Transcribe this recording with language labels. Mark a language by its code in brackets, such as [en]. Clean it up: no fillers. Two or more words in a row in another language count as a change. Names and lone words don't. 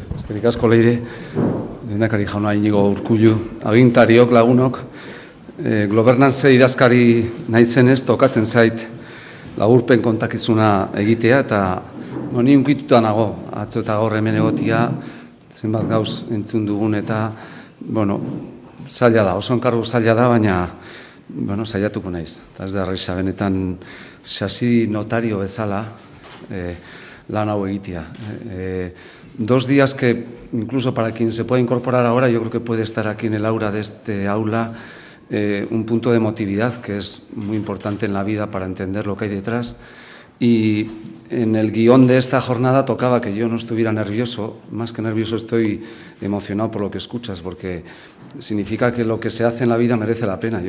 [eu] Eskerrik asko Leire, lehendakari jauna Inigo Urkullu, agintariok, lagunok, gobernantze idazkari naizenez tokatzen zait laburpen kontakizuna egitea eta ni hunkituta nago, atzo eta gaur hemen egotia, zenbat gauz entzun dugun eta, zaila da, oso enkargu zaila da, baina saiatuko naiz. Eta ez da erresa, benetan xasi notario bezala lan hau egitea. [es] 2 días que, incluso para quien se pueda incorporar ahora, yo creo que puede estar aquí en el aula de este aula un punto de emotividad que es muy importante en la vida para entender lo que hay detrás. Y en el guión de esta jornada tocaba que yo no estuviera nervioso, más que nervioso estoy emocionado por lo que escuchas, porque significa que lo que se hace en la vida merece la pena.